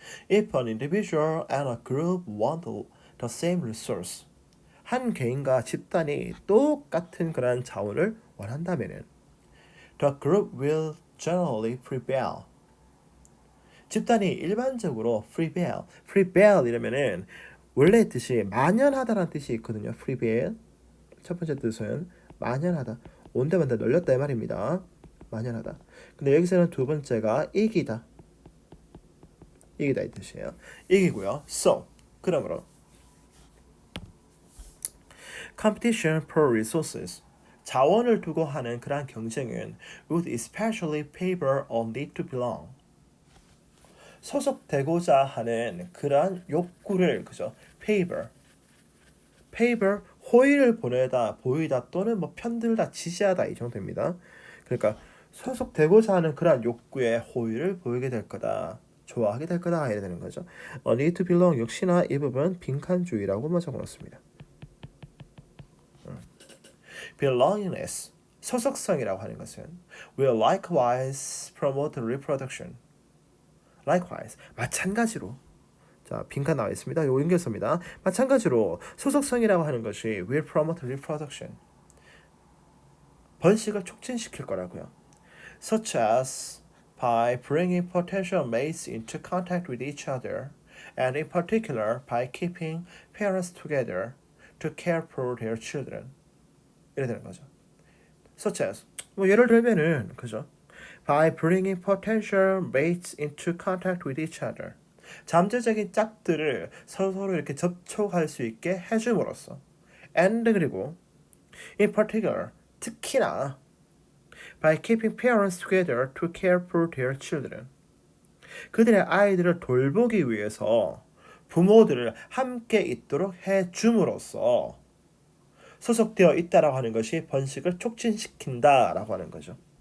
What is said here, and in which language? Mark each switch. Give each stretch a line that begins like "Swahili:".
English: If an individual and a group want the same resource,
Korean: 한 개인과 집단이 똑같은 그런 자원을 원한다면은
English: the group will generally prevail.
Korean: 집단이 일반적으로 prevail 이러면은 원래 뜻이 만연하다라는 뜻이 있거든요. prevail 첫 번째 뜻은 만연하다, 온데만데 널렸다 이 말입니다. 만연하다. 근데 여기서는 두 번째가 이기다 이 뜻이에요. 이기고요. So 그러므로
English: competition for resources,
Korean: 자원을 두고 하는 그러한 경쟁은
English: would especially favor a need to belong,
Korean: 소속되고자 하는 그러한 욕구를, 그죠? favor 호의를 보이다 또는 뭐 편들다, 지지하다 이 정도입니다. 그러니까 소속되고자 하는 그러한 욕구에 호의를 보이게 될 거다, 좋아하게 될 거다 이래 되는 거죠. need to belong 역시나 이 부분 빈칸주의라고 적어놓습니다.
English: belongingness,
Korean: 소속성이라고 하는 것은
English: will likewise promote reproduction.
Korean: likewise, 마찬가지로. 자, 빈칸 나와 있습니다. 요 연결서입니다. 마찬가지로 소속성이라고 하는 것이
English: will promote reproduction,
Korean: 번식을 촉진시킬 거라고요.
English: such as by bringing potential mates into contact with each other, and in particular by keeping parents together to care for their children.
Korean: 이래 되는 거죠. such as, 뭐 예를 들면은, 그죠?
English: by bringing potential mates into contact with each other,
Korean: 잠재적인 짝들을 서로 이렇게 접촉할 수 있게 해줌으로써, and 그리고 in particular 특히나
English: by keeping parents together to care for their children,
Korean: 그들의 아이들을 돌보기 위해서 부모들을 함께 있도록 해줌으로써 소속되어 있다라고 하는 것이 번식을 촉진시킨다라고 하는 거죠.